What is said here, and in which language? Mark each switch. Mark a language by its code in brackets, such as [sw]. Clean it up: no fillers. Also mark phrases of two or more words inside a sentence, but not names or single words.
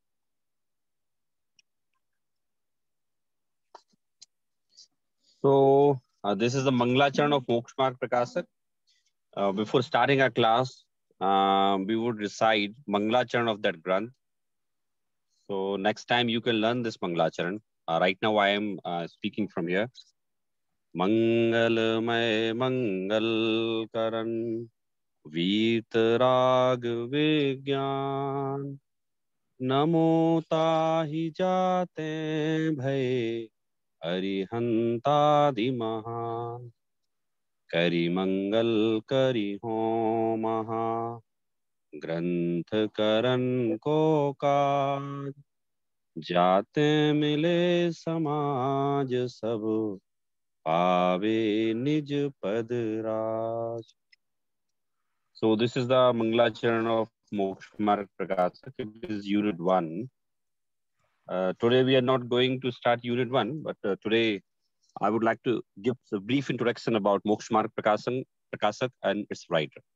[en] So this is the Mangalacharan of Moksha Marg Prakashak. Before starting our class, we would recite Mangalacharan of that Granth. So next time you can learn this Mangalacharan. Right now I am speaking from here. [hi] मंगलमय मंगल करन वीतराग विज्ञान नमो ताहि जाते भई अरिहंत दिमहान करी मंगल करी हो महा ग्रंथ करन को काज जाते मिले समाज सब पावे निज पद राज. [en] So this is the Mangalacharan of Moksha Marg Prakashak. It is Unit 1. Today we are not going to start Unit 1, but today I would like to give a brief introduction about Moksha Marg Prakashak and its writer.